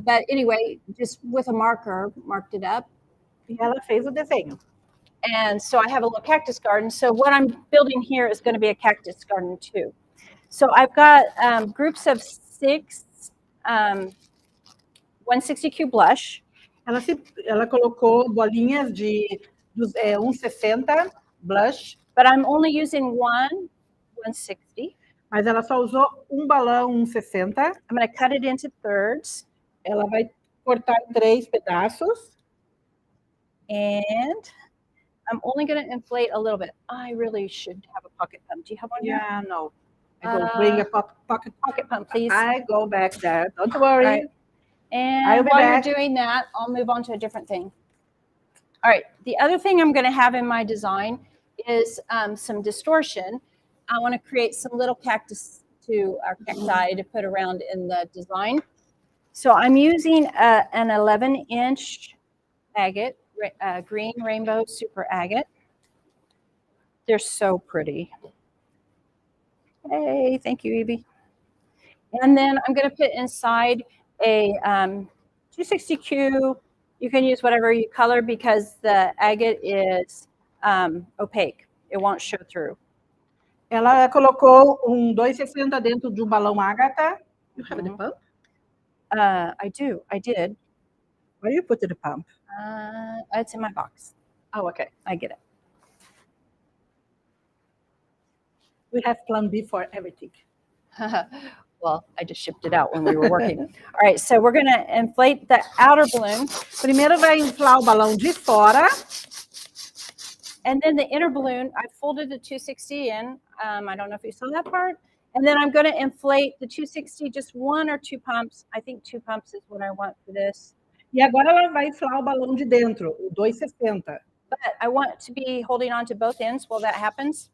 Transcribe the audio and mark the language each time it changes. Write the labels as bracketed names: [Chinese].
[English] But anyway, just with a marker, marked it up. [Portuguese] E ela fez o desenho. [English] And so I have a little cactus garden. So what I'm building here is going to be a cactus garden too. So I've got groups of 6 160Q blush. [Portuguese] Ela colocou bolinhas de 1,60 blush. [English] But I'm only using one 160. [Portuguese] Mas ela só usou balão 1,60. [English] I'm going to cut it into thirds. [Portuguese] Ela vai cortar em 3 pedaços. [English] And I'm only going to inflate a little bit. I really should have a pocket pump. Do you have one here? Yeah, no. I will bring a pocket pump, please. I go back there. Don't worry. Right. And I'll be while back. you're doing that, I'll move on to a different thing. All right. The other thing I'm going to have in my design is some distortion. I want to create some little cactus or cacti to put around in the design. So I'm using an 11-inch agate, green rainbow super agate. They're so pretty. Hey, thank you, Evie. And then I'm going to put inside a 260Q. You can use whatever you color because the agate is opaque. It won't show through. [Portuguese] Ela colocou 2,60 dentro de balão ágata. [English] You have the pump? I do. I did. Where you put the pump? It's in my box. Oh, okay. I get it. We have plan B for everything. Well, I just shipped it out when we were working. All right, so we're going to inflate the outer balloon. [Portuguese] Primeiro vai inflar o balão de fora. [English] And then the inner balloon, I folded the 260 in. I don't know if you saw that part. And then I'm going to inflate the 260, just 1 or 2 pumps. I think 2 pumps is what I want for this. [Portuguese] E agora ela vai inflar o balão de dentro, o 2,60. [English] But I want to be holding on to both ends while that happens.